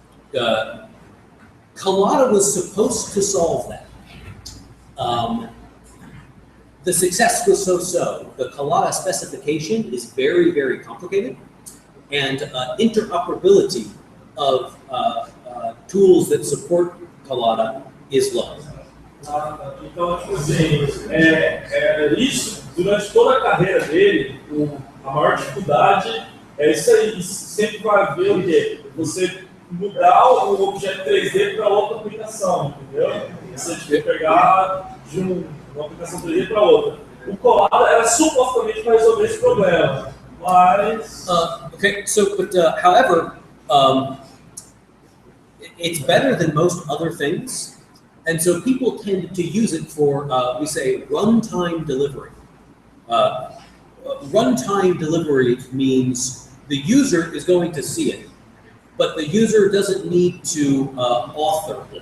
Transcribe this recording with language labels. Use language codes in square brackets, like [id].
[en] Collada was supposed to solve that. The success was so-so. The Collada specification is very, very complicated, and interoperability of tools that support Collada is low. [pt] Então, tipo assim, isso, durante toda a carreira dele, a maior dificuldade é isso aí. Sempre vai haver o quê? Você mudar o objeto 3D para outra aplicação, entendeu? Você tipo, pegar de uma aplicação 3D para outra. O Collada era supostamente para resolver esse problema, mas... [en] Okay, so, but however, it's better than most other things. And so people tend to use it for, we say, runtime delivery. Runtime delivery means the user is going to see it, but the user doesn't need to author it.